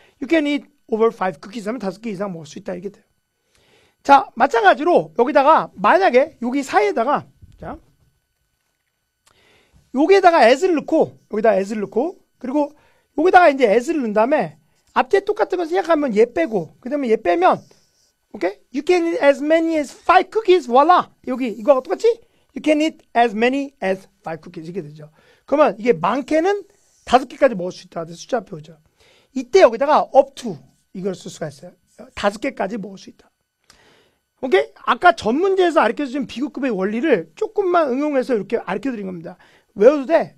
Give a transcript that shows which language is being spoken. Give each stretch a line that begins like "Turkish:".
English: You can eat over 5 cookies
Korean: 하면 5개 이상 먹을 수 있다 이게 돼요. 자, 마찬가지로 여기다가 만약에 여기 사이에다가 자, 여기에다가 as를 넣고 여기다가 as를 넣고 그리고 여기다가 이제 as를 넣은 다음에 앞뒤에 똑같은 거 생각하면 얘 빼고 그다음에 얘 빼면 오케이?
English: You can eat as many as 5 cookies. voila.
Korean: 여기 이거하고 똑같이
English: You can eat as many as 5 cookies
Korean: 이게 되죠. 그러면 이게 많게는 5개까지 먹을 수 있다. 숫자 앞에 오죠. 이때 여기다가 up to 이걸 쓸 수가 있어요. 5개까지 먹을 수 있다. 오케이? 아까 전 문제에서 가르쳐준 비교급의 원리를 조금만 응용해서 이렇게 가르쳐드린 겁니다. 외워도 돼.